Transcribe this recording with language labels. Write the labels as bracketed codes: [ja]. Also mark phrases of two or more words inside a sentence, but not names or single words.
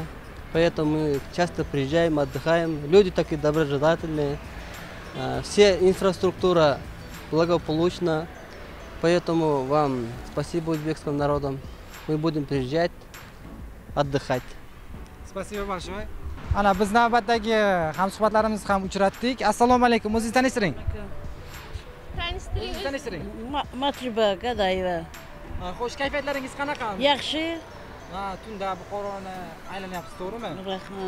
[ru] Поэтому мы часто приезжаем, отдыхаем. Люди такие доброжелательные. Вся инфраструктура благополучна. Поэтому вам спасибо узбекским народам. мы будем приезжать, отдыхать. Spasibo большое. [uz] Ana biz navbatdagi hamsuhbatlarimizni ham uchratdik. Assalomu alaykum. O'zingizni tanishtiring. Tanishtiring. Matruba Gadayeva. Xo'sh, kayfiyatlaringiz qanaqa? Yaxshi. Tunda Buxoroni aylanyapsiz, to'g'rimi? Rahmat.